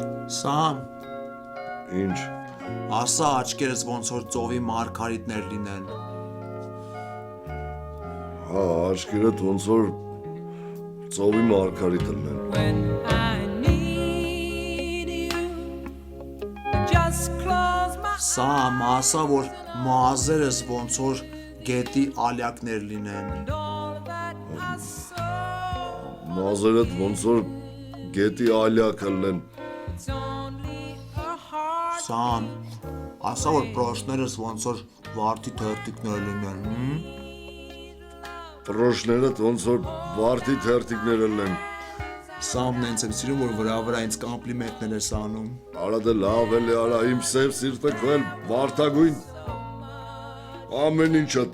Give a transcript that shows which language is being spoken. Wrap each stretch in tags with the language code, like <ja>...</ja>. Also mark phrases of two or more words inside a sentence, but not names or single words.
<hy>Սամ, Ինչ։ ասա աչքերս ոնց որ ծովի մարգարիտներ լինեն։ Հա, աչքերդ ոնց որ ծովի մարգարիտը լինեն։</hy> <en>When I need you, just close my</en> <hy>Սամ, ասա որ մազերս ոնց որ գետի ալյակներ լինեն։</hy> <en>all that I saw.</en> <hy>Մազերդ ոնց որ գետի ալյակը լինեն։</hy> <en>It's only a heart.</en> <hy>Սամ, ասա որ պրոշներս ոնց որ վարդի թերթիկներ լինեն։ Պրոշներդ ոնց որ վարդի թերթիկները լինեն։ Սամն ինձ եմ սիրում որ վրա ինձ կոմպլիմենտներ ես անում։ Արա դե լավ էլի, արա իմ սև սիրտը քվել վարդագույն։ Ամեն ինչդ։</hy>